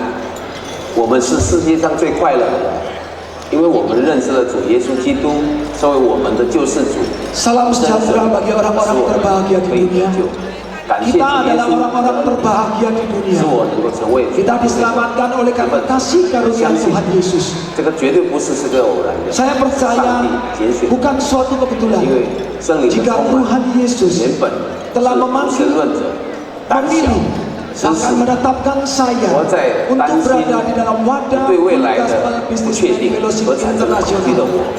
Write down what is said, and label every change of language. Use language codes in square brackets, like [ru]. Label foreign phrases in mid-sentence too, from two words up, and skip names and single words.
[zh] 我们是世界上最快乐的人，因为我们认识了主耶稣基督，作为我们的救世主。 [id] Salam sejahtera bagi orang-orang terbahagia di dunia. Kita adalah orang-orang terbahagia di dunia. Kita diselamatkan oleh karena kasih karunia Tuhan Yesus. Saya percaya bukan suatu kebetulan jika Tuhan Yesus telah memanggil, memilih, akan menetapkan saya untuk berada di dalam wadah Gospel Business Fellowship Internasional.